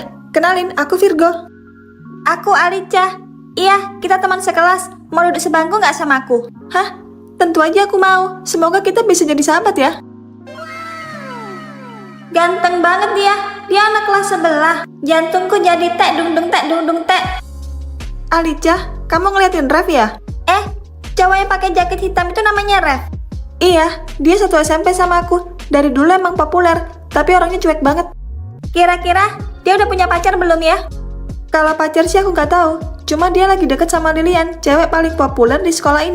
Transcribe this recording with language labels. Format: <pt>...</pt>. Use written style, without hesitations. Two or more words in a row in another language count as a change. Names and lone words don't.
<id>Kenalin, aku Virgo. Aku Alicia. Iya, kita teman sekelas. Mau duduk sebangku nggak sama aku? Hah? Tentu aja aku mau. Semoga kita bisa jadi sahabat ya. Ganteng banget dia. Dia anak kelas sebelah. Jantungku jadi tek dung dung tek dung dung tek. Alicia, kamu ngeliatin Rev ya? Cowok yang pakai jaket hitam itu namanya Rev. Iya, dia satu SMP sama aku. Dari dulu emang populer, tapi orangnya cuek banget. Kira-kira dia udah punya pacar belum ya? Kalau pacar sih aku nggak tahu. Cuma dia lagi deket sama Lilian, cewek paling populer di sekolah ini.</id>